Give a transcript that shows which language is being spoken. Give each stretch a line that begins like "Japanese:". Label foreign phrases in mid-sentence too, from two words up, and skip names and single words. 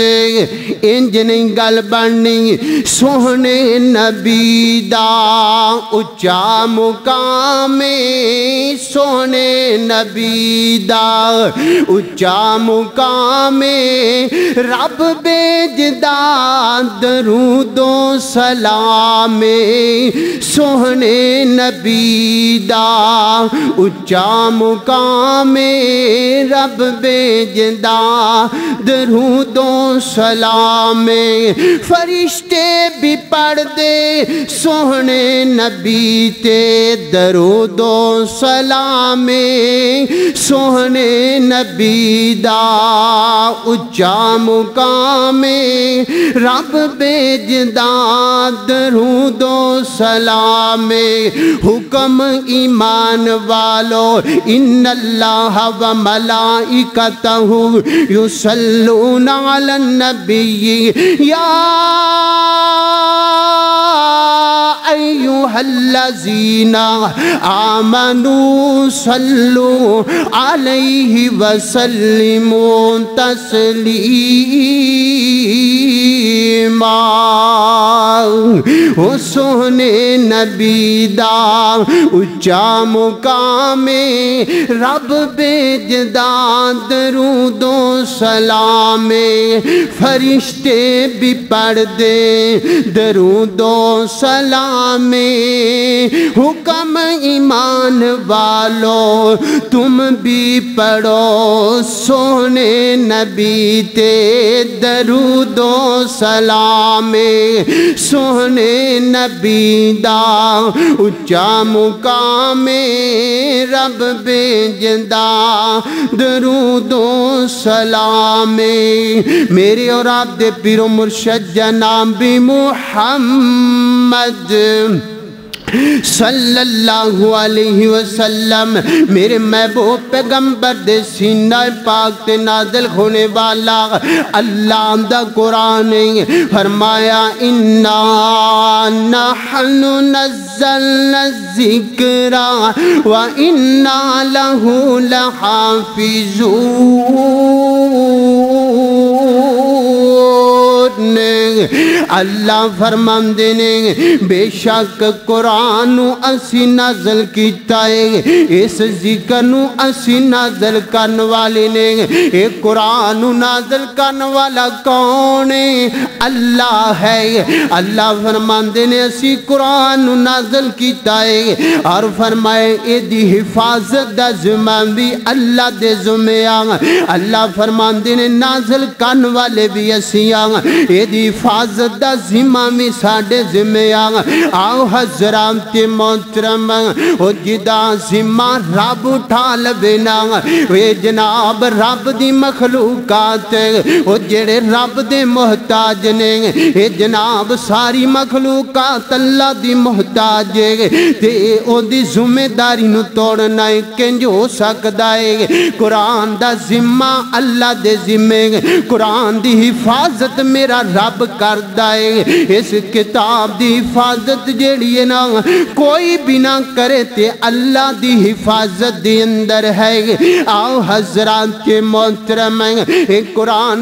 Punjabi: انج نہیں گل بننی، سوہنے نبی دا اچا مقام، سوہنے نبی دا اچا مقام، رب بیجدا درود و سلام، سوہنے نبی دا اچا مقام، رب بھیجدا درود و سلام فرشتے بھی پڑھ دے سوہنے نبی تے درود و سلام سوہنے نبی دا اچا مقام رب بھیجدا درود و سلام حکم ایمان والو
Arabic: ان اللہ و ملائکتہ یصلون علی النبی یا ایہا الذین آمنوا صلوا علیہ وسلموا تسلیما
Punjabi: او سوہنے نبی دا اچا مقام رب بھیجدا درود و سلام فرشتے بھی پڑھ دے درود و سلام حکم ایمان والو
Urdu: تم بھی پڑھو
Punjabi: سونے نبی تے درود و سلام سونے نبی دا اچا مقام رب بھیجدا درود و سلام میرے اور آپ دے پیر و مرشد جناب محمد
Arabic: صلی اللہ علیہ وسلم
Punjabi: میرے محبوب پیغمبر دے سینہ پاک تے نازل ہونے والا اللہ دا قرآن فرمایا
Arabic: اِنَّا نَحْنُ نَزَّلْنَا الذِّكْرَ وَإِنَّا لَهُ
Punjabi: لَحَافِظُونَ اللہ فرماندے نے بے شک قرآن نو اسی نازل کیتا ہے اس ذکر نو اسی نازل کرن والے نے اے قرآن نو نازل کرن والا کون ہے اللہ ہے اللہ فرماندے نے اسی قرآن نو نازل کیتا ہے اور فرمائے اے دی حفاظت دا ذمہ بھی اللہ دے ذمہ اللہ فرماندے نے نازل کرن والے بھی اسی اے دی حفاظت دا ذمہ میں ساڑھے ذمہ آؤ حضرات محترم او جدا ذمہ رب اٹھا لبنا اے جناب رب دی مخلوقات او جڑے رب دے محتاج نے اے جناب ساری مخلوقات اللہ دی محتاج تے او دی ذمہ داری نو توڑنا کنج ہو سکدا ہے قرآن دا ذمہ اللہ دے ذمہ قرآن دی حفاظت میرا رب کردہ ہے اس کتاب دی حفاظت جیڑی ہے نا کوئی بھی نہ کرے تے اللہ دی حفاظت دی اندر ہے آؤ حضرات کے محترم ایک قرآن